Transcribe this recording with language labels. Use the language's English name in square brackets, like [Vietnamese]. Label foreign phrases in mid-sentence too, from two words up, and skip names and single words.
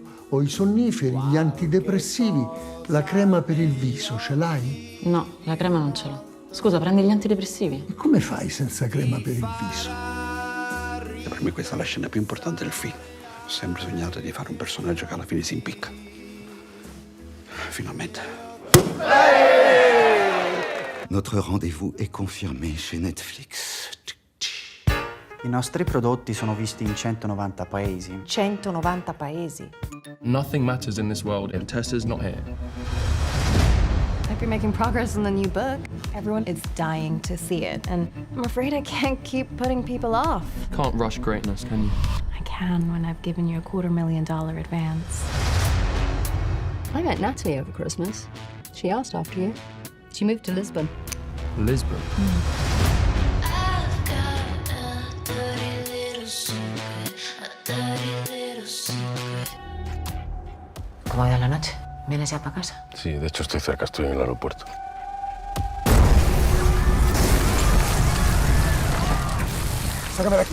[Italian] Ho i sonniferi, gli antidepressivi, la crema per il viso, ce l'hai? No, la crema non ce l'ho. Scusa, prendi gli antidepressivi? E come fai senza crema per il viso? Per me questa è la scena più importante del film. Ho sempre sognato di fare un personaggio che alla fine si impicca. Finalmente. [French] Notre rendez-vous est confirmé chez Netflix. [Italian] I nostri prodotti sono visti in 190 paesi. 190 paesi. [English] Nothing matters in this world if Tessa's not here. Hope you're making progress on the new book. Everyone is dying to see it, and I'm afraid I can't keep putting people off. Can't rush greatness, can you? I can when I've given you a $250,000 advance. I met Natalie over Christmas. She asked after you. She moved to Lisbon. Lisbon? [Spanish] ¿Cómo ha ido la noche? ¿Vienes ya para casa? Sí, de hecho estoy cerca, estoy en el aeropuerto. Sácame de aquí.